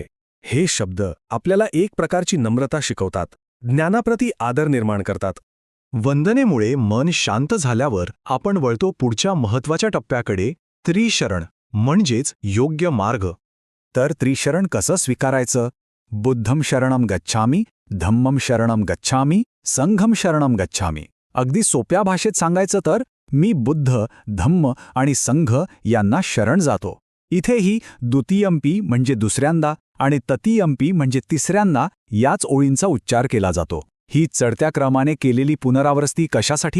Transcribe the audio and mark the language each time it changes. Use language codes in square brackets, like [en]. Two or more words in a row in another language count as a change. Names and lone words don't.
[mr] हे शब्द आपल्याला एक प्रकारची नम्रता शिकवतात, ज्ञानाप्रती आदर निर्माण करतात. वंदनेमुळे मन शांत झाल्यावर आपण वळतो पुढच्या महत्त्वाच्या टप्प्याकडे, त्रिशरण म्हणजेच योग्य मार्ग. तर त्रिशरण कसं स्वीकारायचं? [pi] बुद्धम शरणम गच्छामी, धम्मम शरणम गच्छामी, संघम शरणम गच्छामी. [mr] अगदी सोप्या भाषेत सांगायचं तर मी बुद्ध, धम्म आणि संघ यांना शरण जातो. इथेही द्वितीयंपी म्हणजे दुसऱ्यांदा आणि ततीयंपी म्हणजे तिसऱ्यांदा याच ओळींचा उच्चार केला जातो. ही चढत्या क्रमाने केलेली पुनरावृत्ती कशासाठी?